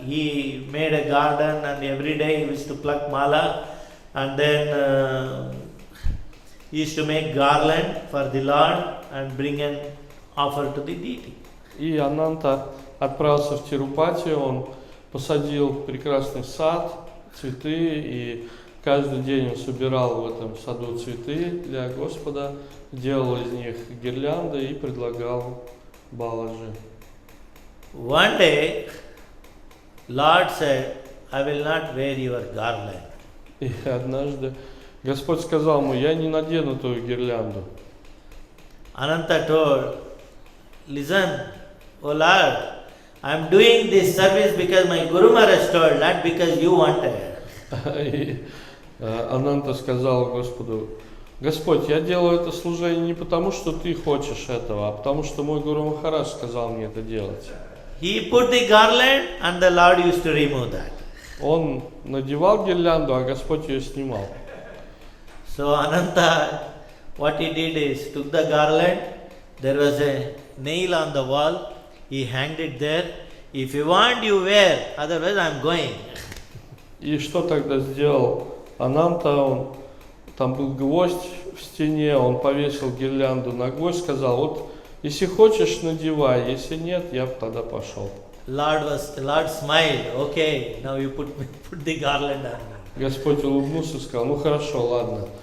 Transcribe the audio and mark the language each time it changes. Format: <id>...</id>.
<en>He made a garden and every day he used to pluck mala and then he used to make garland for the Lord and bring an offer to the deity.</en> <ru>И Ананта отправился в Тирупати, он посадил прекрасный сад, цветы, и каждый день он собирал в этом саду цветы для Господа, делал из них гирлянды и предлагал Баладжи.</ru> <en>One day, Lord said, I will not wear your garland.</en> <ru>И однажды Господь сказал ему, я не надену твою гирлянду.</ru> <en>Ananta told, listen, oh Lord, I am doing this service because my Guru Maharaj told, not because you wanted.</en> <ru>И Ананта сказал Господу, Господь, я делаю это служение не потому, что ты хочешь этого, а потому, что мой Гуру Махарадж сказал мне это делать.</ru> <en>He put the garland and the Lord used to remove that.</en> <ru>Он надевал гирлянду, а Господь ее снимал.</ru> <en>So Ananta, what he did is took the garland. There was a nail on the wall. He hanged it there. If you want, you wear. Otherwise, I'm going.</en> <ru>И что тогда сделал Ананта? Он, там был гвоздь в стене, он повесил гирлянду на гвоздь, сказал: вот если хочешь, надевай, если нет, я бы тогда пошел.</ru> <en>Lord smiled. Okay, now you put the garland on me.</en> <ru>Господь улыбнулся и сказал: ну хорошо, ладно.</ru>